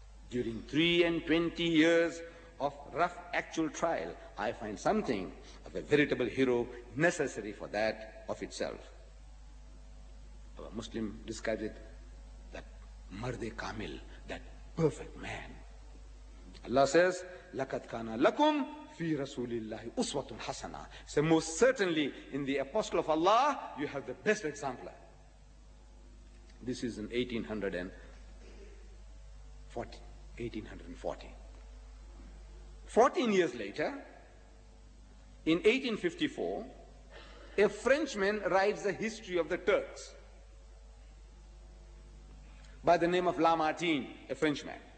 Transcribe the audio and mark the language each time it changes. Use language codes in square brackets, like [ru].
[en] During 23 years of rough actual trial, I find something of a veritable hero necessary for that of itself. Our Muslim describes it, that Marde Kamil, that perfect man. [ar] Allah says, لَقَدْ كَانَ لَكُمْ فِي رَسُولِ اللَّهِ أُسْوَةٌ حَسَنَةٌ. [en] So most certainly in the Apostle of Allah, you have the best exemplar. This is in 1840. 14 years later, in 1854, a Frenchman writes the history of the Turks by the name of Lamartine, a Frenchman.